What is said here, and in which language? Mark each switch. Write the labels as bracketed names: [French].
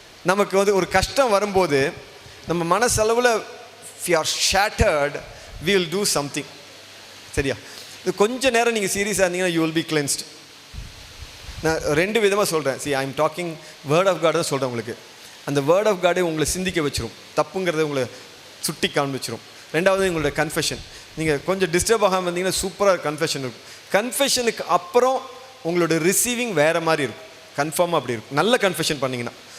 [Tamil] நமக்கு வந்து ஒரு கஷ்டம் வரும்போது நம்ம மனசளவில் [English] if you are shattered, we will do something. [Tamil] சரியா? இது கொஞ்ச நேரம் நீங்கள் சீரியஸாக இருந்தீங்கன்னா [English] you will be cleansed. [Tamil] நான் 2 விதமாக சொல்கிறேன். [English] see, I am talking word of God [Tamil] தான் சொல்கிறேன் உங்களுக்கு. அந்த வேர்ட் ஆஃப் காடே உங்களை சிந்திக்க வச்சிரும், தப்புங்கிறத உங்களை சுட்டி காண்பிச்சிரும். ரெண்டாவது உங்களோட கன்ஃபெஷன். நீங்கள் கொஞ்சம் டிஸ்டர்ப் ஆகாமல் இருந்தீங்கன்னா சூப்பராக கன்ஃபெஷன் இருக்கும். கன்ஃபெஷனுக்கு அப்புறம் உங்களோட ரிசீவிங் வேறு மாதிரி இருக்கும். கன்ஃபார்மாக அப்படி இருக்கும். நல்ல கன்ஃபெஷன் பண்ணிங்கன்னா.